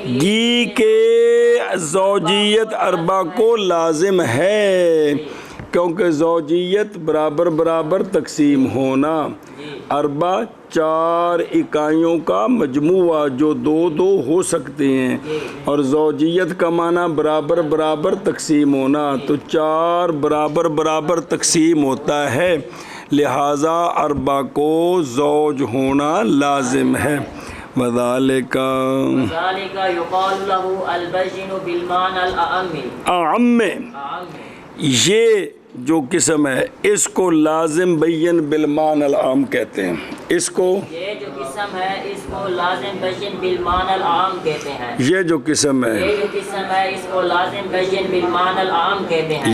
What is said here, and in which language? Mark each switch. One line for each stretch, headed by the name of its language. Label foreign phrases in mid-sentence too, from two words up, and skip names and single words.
Urdu: گی کہ زوجیت اربع کو لازم ہے، کیونکہ زوجیت برابر برابر تقسیم ہونا، اربع 4 اکائیوں کا مجموعہ جو 2 2 ہو سکتے ہیں، اور زوجیت کا معنی برابر برابر تقسیم ہونا، تو 4 برابر برابر تقسیم ہوتا ہے، لہٰذا اربع کو زوج ہونا لازم ہے۔
Arabic: وذالک یقال له البین بالمعنی الاعم،
Urdu: یہ جو قسم ہے اس کو
Arabic: لازم بین بالمعنی العام
Urdu: کہتے ہیں، اس کو یہ جو قسم ہے اس کو
Arabic: لازم بین بالمعنی العام
Urdu: کہتے ہیں، یہ جو قسم ہے یہ جو قسم ہے اس کو
Arabic: لازم بین بالمعنی العام
Urdu: کہتے ہیں،